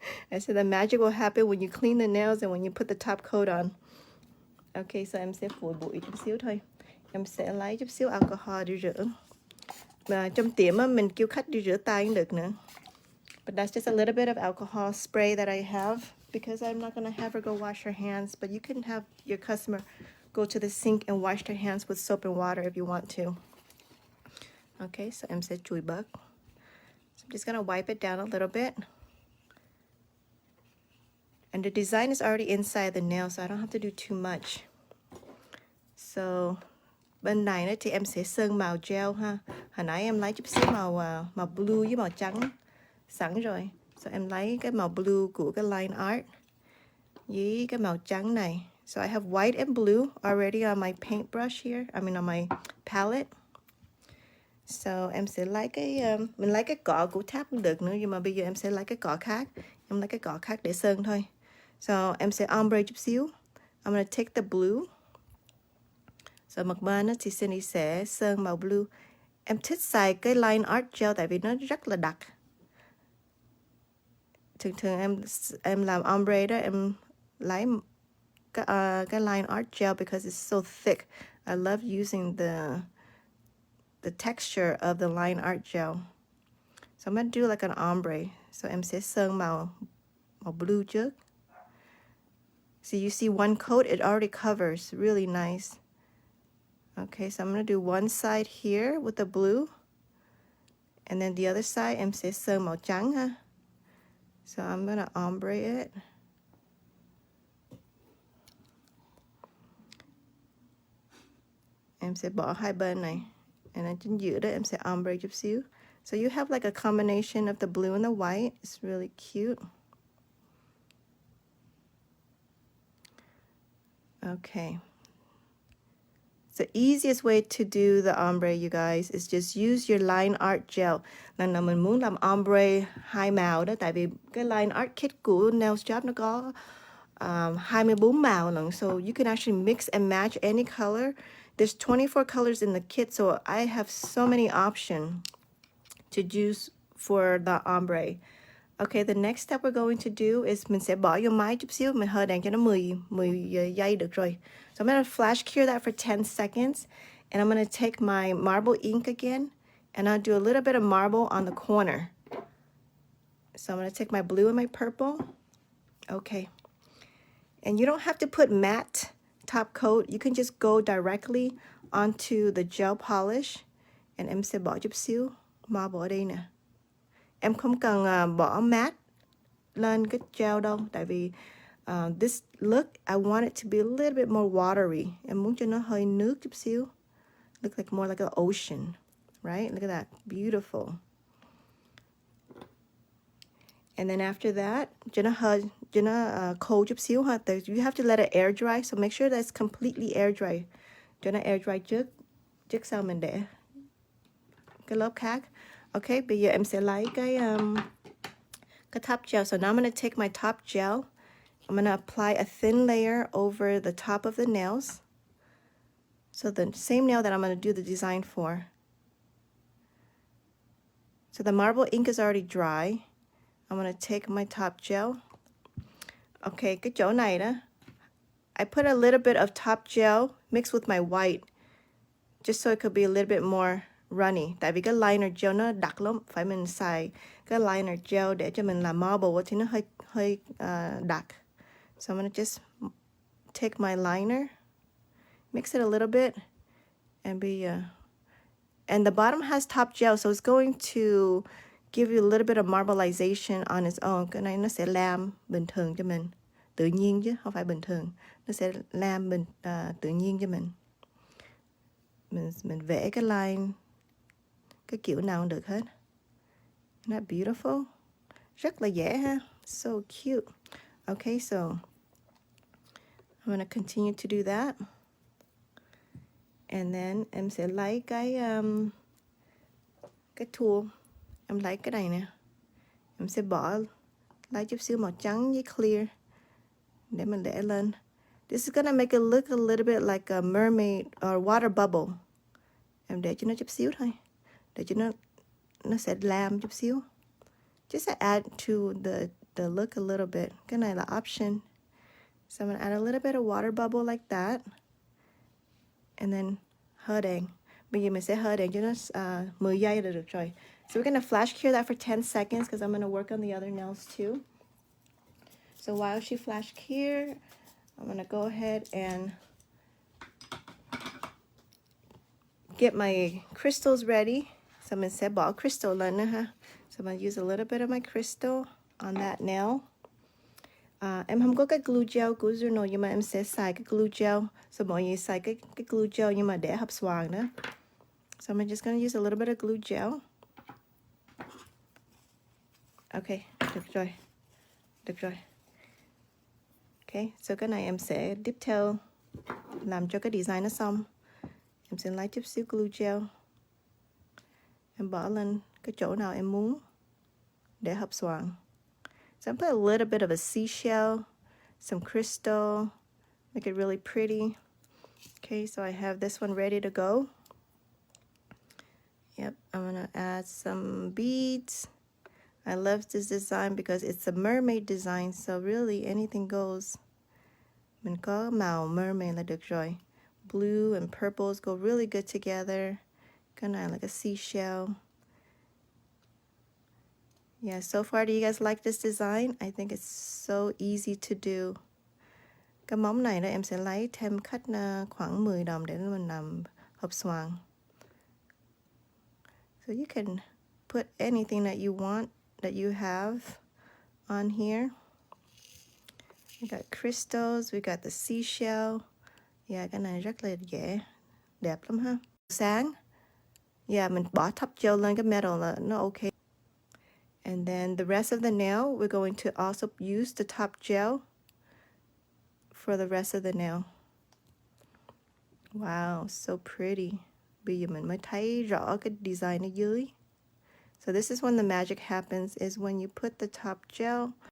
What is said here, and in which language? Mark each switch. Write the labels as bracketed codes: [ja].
[en] I said the magic will happen when you clean the nails and when you put the top coat on. [vi] Okay, so em sẽ phủi bụi chút xíu thôi. Em sẽ lấy chút xíu alcohol đi rửa. Mà trong tiệm á, mình kêu khách đi rửa tay cũng được nữa. [en] But that's just a little bit of alcohol spray that I have because I'm not going to have her go wash her hands. But you can have your customer go to the sink and wash their hands with soap and water if you want to. Okay, so [vi] em sẽ chùi bớt. [en] So I'm just going to wipe it down a little bit. And the design is already inside the nail, so I don't have to do too much. [vi] So bên này nữa thì em sẽ sơn màu gel ha. Hồi nãy em lấy chút xíu màu blue với màu trắng sẵn rồi. So em lấy cái màu blue của cái line art với cái màu trắng này. [en] So I have white and blue already on my paintbrush here. I mean on my palette. [vi] So em sẽ lấy mình lấy cái cọ của T.A.P cũng được nữa, nhưng mà bây giờ em sẽ lấy cái cọ khác. Em lấy cái cọ khác để sơn thôi. So em sẽ ombre chút xíu. [en] I'm gonna take the blue. [vi] So mặt bên thì Cindy sẽ sơn màu blue. Em thích xài cái line art gel tại vì nó rất là đặc. Thường em làm ombre đó, em lấy cái line art gel [en] because it's so thick. I love using the texture of the line art gel. So I'm gonna do like an ombre. [vi] So em sẽ sơn màu blue trước. [en] So you see one coat, it already covers, really nice. Okay, so I'm going to do one side here with the blue. And then the other side, [vi] em sẽ sơn màu trắng ha. [en] So I'm going to ombre it. [vi] Em sẽ bỏ hai bên này. [en] And then [vi] chính giữa đó em sẽ ombre chút xíu. [en] So you have like a combination of the blue and the white. It's really cute. Okay. The easiest way to do the ombre, you guys, is just use your line art gel. [vi] Lần nào mình muốn làm ombre hai màu đó, tại vì cái line art kit của Nail Shop nó có 24 màu lần. [en] So you can actually mix and match any color. There's 24 colors in the kit, so I have so many options to use for the ombre. [vi] Okay, [en] the next step we're going to do is [vi] mình sẽ bỏ vô máy chút xíu, mình hơi đèn cho nó 10 giây được rồi. [en] So I'm going to flash cure that for 10 seconds, and I'm going to take my marble ink again, and I'll do a little bit of marble on the corner. So I'm going to take my blue and my purple. Okay. And you don't have to put matte top coat. You can just go directly onto the gel polish. [vi] And em sẽ bỏ chút xíu marble ở đây nè. Em không cần bỏ matte lên cái gel đâu. Tại vì [en] this look, I want it to be a little bit more watery. [vi] Em muốn cho nó hơi nước chút xíu. [en] Look like more like an ocean. Right? Look at that. Beautiful. And then after that, [vi] cho nó cold chút xíu ha. [en] You have to let it air dry. So make sure that's completely air dry. [vi] Cho nó air dry trước sau mình để cái lớp khác. Okay, bây giờ em sẽ lấy cái top gel. [en] So now I'm going to take my top gel. I'm going to apply a thin layer over the top of the nails. So the same nail that I'm going to do the design for. So the marble ink is already dry. I'm going to take my top gel. Okay, [vi] cái chỗ này đó, [en] I put a little bit of top gel mixed with my white, just so it could be a little bit more runny. [vi] Tại vì cái liner gel nó đặc lắm, phải mình xài cái liner gel để cho mình làm marble thì nó hơi đặc. [en] So I'm going to just take my liner, mix it a little bit, and and the bottom has top gel, so it's going to give you a little bit of marbleization on its own. [vi] Cái này nó sẽ làm bình thường cho mình, tự nhiên chứ không phải bình thường. Nó sẽ làm tự nhiên cho mình. Mình vẽ cái line cái kiểu nào cũng được hết. [en] Isn't that beautiful? [vi] Rất là dễ ha. [en] So cute. Okay, so I'm going to continue to do that. [vi] And then em sẽ lấy cái tool. Em lấy cái này nè. Em sẽ bỏ lấy chút xíu màu trắng với clear để mình để lên. [en] This is gonna make it look a little bit like a mermaid or water bubble. [vi] Em để cho nó chút xíu thôi, để cho nó sẽ lam chút xíu. [en] Just add to the look a little bit. [vi] Cái này là option. [en] So I'm gonna add a little bit of water bubble like that. And then [vi] hơ đèn. Bây giờ mình sẽ hơ đèn cho nó 10 giây là được rồi. [en] So we're gonna flash cure that for 10 seconds because I'm gonna work on the other nails too. So while she flash cure, I'm gonna go ahead and get my crystals ready. [vi] So mình sẽ bỏ crystal lên nữa ha. [en] So I'm gonna use a little bit of my crystal on that nail. [vi] Em không có cái glue gel của Juno nhưng mà em sẽ xài cái glue gel. So mọi người xài cái glue gel nhưng mà để hấp xoàn nữa. [en] So I'm just gonna use a little bit of glue gel. [vi] Okay, được rồi. Được rồi. Okay, so cái này em sẽ detail làm cho cái design nó xong. Em sẽ lấy chút xíu glue gel. Em bỏ lên cái chỗ nào em muốn để hấp xoàn. [en] So I put a little bit of a seashell, some crystal, make it really pretty. Okay, so I have this one ready to go. Yep, I'm gonna add some beads. I love this design because it's a mermaid design, so really anything goes. [vi] Mình có màu mermaid là được rồi. [en] Blue and purples go really good together. Kind of like a seashell. Yeah, so far, do you guys like this design? I think it's so easy to do. [vi] Cái móng này đó em sẽ lấy thêm khách khoảng 10 đồng để mình làm hộp xoàn. [en] So you can put anything that you want, that you have on here. We got crystals, we got the seashell. [vi] Yeah, cái này rất là dễ, đẹp lắm ha. Sáng. Yeah, mình bỏ top gel lên cái metal là nó okay. [en] And then the rest of the nail, we're going to also use the top gel for the rest of the nail. Wow, so pretty. [vi] Bây giờ mình mới thấy rõ cái design ở dưới. [en] So this is when the magic happens, is when you put the top gel.